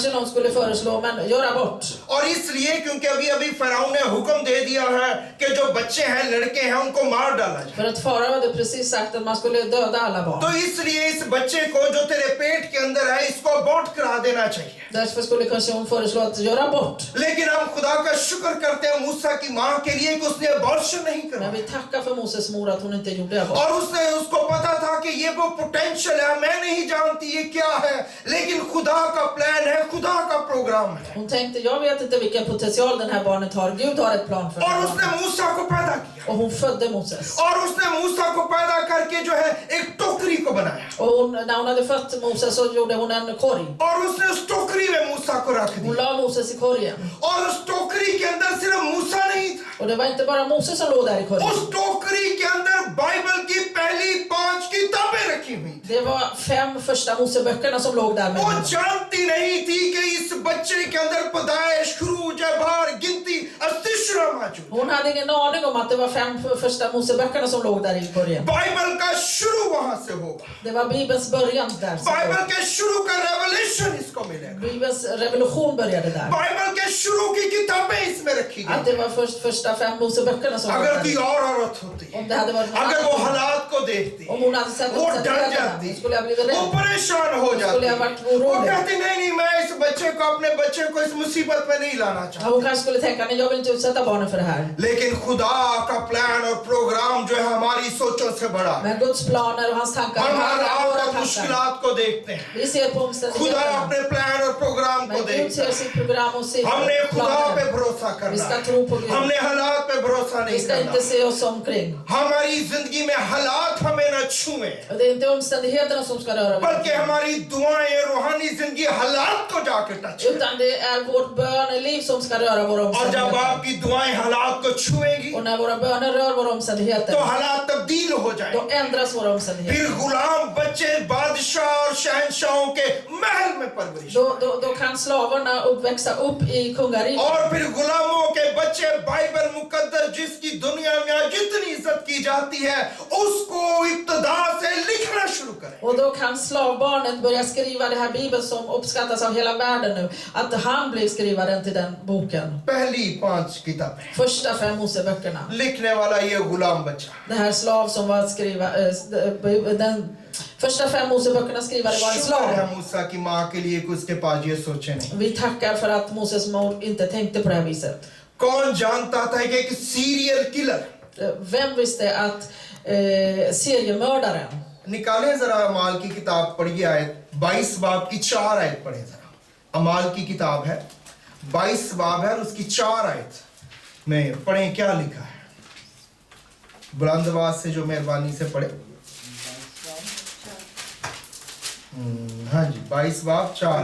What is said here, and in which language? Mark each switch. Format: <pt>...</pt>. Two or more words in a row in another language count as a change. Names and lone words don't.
<sv>Kanske någon skulle föreslå, men gör abort.</sv> <ur>اور اس لیے کیونکہ ابھی فرعون نے حکم دے دیا ہے کہ جو بچے ہیں، لڑکے ہیں، ان کو مار ڈالا جائے.</ur> <sv>För att farao hade precis sagt att man skulle döda alla barn.</sv> <ur>تو اس لیے اس بچے کو جو تیرے پیٹ کے اندر ہے، اس کو ابارٹ کرا دینا چاہیے.</ur> <sv>Därför skulle kanske hon föreslå att göra abort.</sv> <ur>لیکن ہم خدا کا شکر کرتے ہیں موسیٰ کی ماں کے لیے کہ اس نے ابارشن نہیں</ur> <sv>Men</sv> <ur>करा।</ur> <sv>vi tackar för Moses mor att hon inte gjorde abort.</sv> <ur>اور اس نے اس کو پتا تھا کہ یہ وہ پوٹینشل ہے، میں نہیں جانتی یہ کیا ہے، لیکن خدا کا پلان ہے، خدا کا پروگرام ہے.</ur> <sv>Hon tänkte, jag vet inte vilken potential den här barnet har. Gud har ett plan för det</sv> <ur>और</ur> <sv>här</sv> <ur>उसने</ur> <sv>barnet.</sv> <ur>موسیٰ کو پیدا کیا,</ur> <sv>Och hon födde Moses.</sv> <ur>اور اس نے موسیٰ کو پیدا کر کے جو ہے ایک ٹوکری کو بنایا,</ur> <sv>Och hon, när hon hade fött Moses så gjorde hon en korg.</sv> <ur>اور اس نے اس ٹوکری میں موسیٰ کو رکھ</ur> <sv>Hon</sv> <ur>दिया।</ur> <sv>la Moses i korgen.</sv> <ur>اور اس ٹوکری کے اندر صرف موسیٰ نہیں تھا,</ur> <sv>Och det var inte bara Moses som låg där i korgen.</sv> <ur>اس ٹوکری کے اندر بائبل کی پہلی 5 کتابیں رکھی ہوئی تھی.</ur> <sv>Det var 5 första Moseböckerna som låg där med</sv> <ur>वो</ur> <sv>henne.</sv> <ur>جانتی نہیں تھی کہ اس بچے کے اندر پیدائش، خروج، بار، گنتی، استثنا موجود.</ur> <sv>Hon hade ingen aning om att det var 5 första Moseböckerna som låg där i korgen.</sv> <ur>بائبل کا شروع وہاں سے ہوگا.</ur> <sv>Det var Bibelns början där.</sv> <ur>بائبل کے شروع کا ریولیشن اس کو ملے گا.</ur> <sv>Bibelns revolution började där.</sv> <ur>بائبل کے شروع کی کتابیں اس میں رکھی</ur> <sv>Att</sv> <ur>गई।</ur> <sv>det var första 5 Moseböckerna som låg</sv> <ur>اگر کوئی</ur> <sv>där.</sv> <ur>اور عورت ہوتی,</ur> <sv>Om det hade varit någon</sv> <ur>اگر وہ</ur> <sv>annan,</sv> <ur>حالات کو دیکھتی,</ur> <sv>om hon hade sett</sv> <ur>وہ ڈر</ur> <sv>omständigheterna,</sv> <ur>जाती,</ur> <sv>skulle jag blivit</sv> <ur>वो</ur> <sv>rädd.</sv> <ur>پریشان ہو</ur> <sv>skulle</sv> <ur>जाती,</ur> <sv>jag varit</sv> <ur>वो</ur> <sv>orolig.</sv> <ur>کہتی نہیں میں اس بچے کو، اپنے بچے کو اس مصیبت میں نہیں لانا</ur> <sv>Ja,</sv> <ur>चाहती।</ur> <sv>hon kanske skulle tänka, nej, jag vill inte utsätta barnen för det här.</sv> <ur>لیکن خدا کا پلان اور پروگرام جو ہے ہماری سوچوں سے بڑا ہے.</ur> <sv>Men Guds planer och hans tankar</sv> <ur>हम</ur> <sv>är</sv> <ur>हालात</ur> <sv>våra</sv> <ur>और</ur> <sv>tankar.</sv> <ur>مشکلات کو دیکھتے ہیں,</ur> <sv>Vi ser på</sv> <ur>खुदा</ur> <sv>omständigheterna.</sv> <ur>اپنے پلان اور پروگرام کو</ur> <sv>Men Gud</sv> <ur>देखता</ur> <sv>ser</sv> <ur>है।</ur> <sv>sitt program och sitt</sv> <ur>ہم نے خدا پہ</ur> <sv>planer.</sv> <ur>भरोसा</ur> <sv>Vi</sv> <ur>करना</ur> <sv>ska</sv> <ur>है,</ur> <sv>tro på Gud.</sv> <ur>ہم نے حالات پہ بھروسا</ur> <sv>Vi</sv> <ur>नहीं</ur> <sv>ska</sv> <ur>करना।</ur> <sv>inte se oss omkring.</sv> <ur>ہماری زندگی میں حالات ہمیں نہ چھوئیں,</ur> <sv>Och det är inte omständigheterna som ska röra</sv> <ur>बल्कि</ur> <sv>vid.</sv> <ur>ہماری دعائیں، روحانی زندگی حالات کو جا کے ٹچ کرے.</ur> <sv>Utan det är vårt böneliv som ska röra våra</sv> <ur>اور جب</ur> <sv>omständigheter.</sv> <ur>آپ کی دعائیں حالات کو چھوئیں گی,</ur> <sv>Och när våra böner rör våra</sv> <ur>तो</ur> <sv>omständigheter,</sv> <ur>حالات تبدیل ہو جائیں گے.</ur> <sv>då ändras våra omständigheter.</sv> <ur>پھر غلام بچے بادشاہ اور شہنشاہوں کے محل میں پرورش,</ur> <sv>Då kan slavarna växa upp i kungariket.</sv> <ur>اور پھر غلاموں کے بچے بائبل مقدس جس کی دنیا میں آج جتنی عزت کی جاتی ہے، اس کو ابتدا سے لکھنا شروع کریں.</ur> <sv>Och då kan slavbarnet börja skriva det här Bibeln som uppskattas av hela världen nu. Att han blir skrivaren till den boken.</sv> <ur>پہلی 5 کتابیں</ur> <sv>Första 5 Moseböckerna.</sv> <ur>لکھنے والا یہ غلام بچہ,</ur> <sv>Det här slav som var skriva, den första 5 Moseböckerna skrivare var en</sv> <ur>شکر ہے</ur> <sv>slav.</sv> <ur>موسیٰ کی ماں کے لیے کہ اس کے پاس یہ سوچے نہیں.</ur> <sv>Vi tackar för att Moses mor inte tänkte på det här viset.</sv> <ur>کون جانتا تھا کہ ایک</ur> <en>serial killer,</en> <sv>Vem visste att seriemördaren,</sv> <ur>نکالے ذرا اعمال کی کتاب پڑھیے، آیت 22 باب کی 4 آیت پڑھے ذرا. اعمال کی کتاب ہے، 22 باب ہے اور اس کی 4 آیت میں پڑھیں کیا لکھا ہے. بلند آواز سے جو مہربانی سے پڑھے. ہاں جی، 22 باب 4.</ur>